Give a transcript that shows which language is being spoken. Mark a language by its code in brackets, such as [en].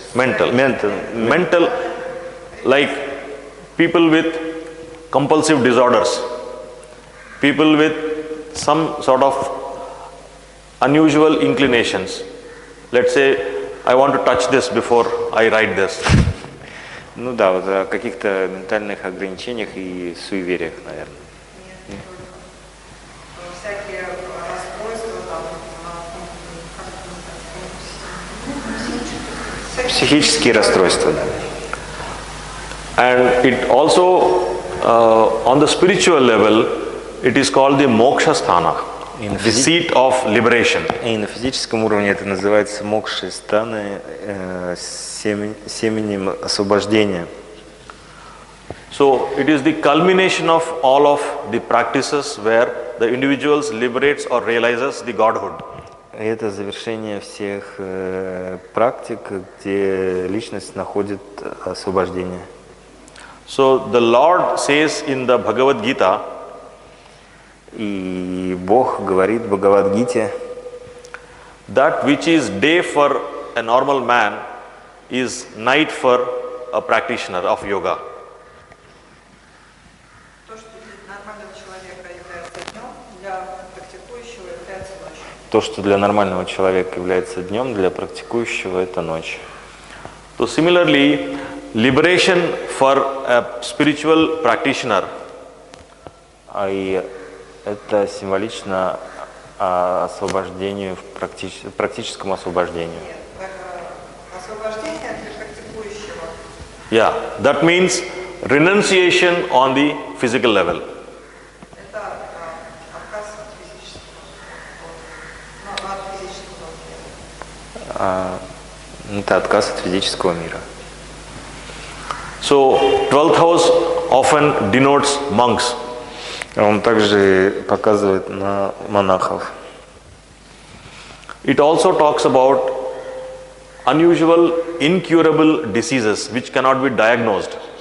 [en] Mental, like people with compulsive disorders, people with some sort of unusual inclinations. Let's say, I want to touch this before I write this. [ru] Ну да, вот о каких-то ментальных ограничениях и суевериях, наверное. Всякие расстройства, Психические расстройства, да. [en] And it also, on the spiritual level, it is called the moksha sthana, the seat of liberation. [ru] И на физическом уровне это называется мокши станы, семенем освобождения. [en] So it is the culmination of all of the practices where the individuals liberates or realizes the Godhood. [ru] Это завершение всех практик, где личность находит освобождение. [en] So the Lord says in the Bhagavad Gita, [ru] и Бог говорит в Бхагавад-гите, [en] that which is day for a normal man is night for a practitioner of yoga. [ru] то, что для нормального человека является днем, для практикующего является ночью. То, что для нормального человека является днем, для практикующего это ночь. [en] So similarly, liberation for a spiritual practitioner [ru] И это символично освобождению, практическому освобождению. Освобождение для практикующего. [en] Yeah, that means renunciation on the physical level. [ru] Это отказ от физического, от Это отказ от физического мира. [en] So 12th house often denotes monks. [ru] Он также показывает на монахов. [en] It also talks about unusual, incurable diseases which cannot be diagnosed.